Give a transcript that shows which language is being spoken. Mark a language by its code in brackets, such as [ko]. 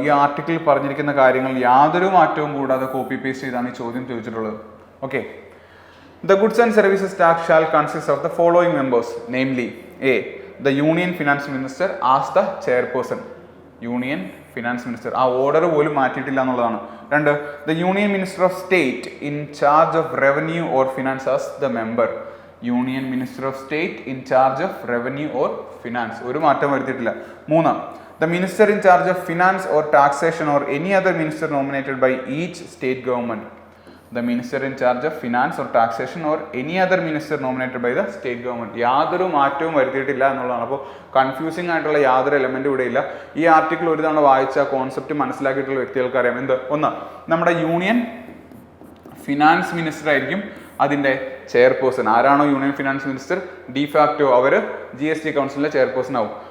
[ml] ഈ ആർട്ടിക്കിൾ പറഞ്ഞിരിക്കുന്ന കാര്യങ്ങൾ യാതൊരു മാറ്റവും കൂടാതെ കോപ്പി പേസ്റ്റ് ചെയ്താണ് ഈ ചോദ്യം ചോദിച്ചിട്ടുള്ളത്. [en] Okay, the goods and services tax shall consist of the following members, namely A, the Union Finance Minister as the chairperson. [ml] Union finance minister, ആ ഓർഡർ പോലും മാറ്റിയിട്ടില്ല എന്നുള്ളതാണ്. [en] 2, the Union Minister of State in charge of revenue or finance as the member. Union minister of state in charge of revenue or finance, [ml] ഒരു മാറ്റം വരുത്തിയിട്ടില്ല. [en] 3, the minister in charge of finance or taxation or any other minister nominated by each state government. The minister in charge of finance or taxation or any other minister nominated by the state government. [ml] യാതൊരു മാറ്റവും വരുത്തിയിട്ടില്ല എന്നുള്ളതാണ്. അപ്പോൾ confusing ആയിട്ടുള്ള യാതൊരു എലമെൻറ്റും ഇവിടെ ഇല്ല. ഈ ആർട്ടിക്കിൾ ഒരു തവണ വായിച്ച കോൺസെപ്റ്റ് മനസ്സിലാക്കിയിട്ടുള്ള വ്യക്തികൾക്ക് അറിയാം. എന്ത്? ഒന്ന്, നമ്മുടെ യൂണിയൻ ഫിനാൻസ് മിനിസ്റ്റർ ആയിരിക്കും അതിൻ്റെ ചെയർപേഴ്സൺ. ആരാണോ യൂണിയൻ ഫിനാൻസ് മിനിസ്റ്റർ, ഡിഫാക്റ്റോ അവർ GST കൗൺസിലിലെ ചെയർപേഴ്സൺ ആവും.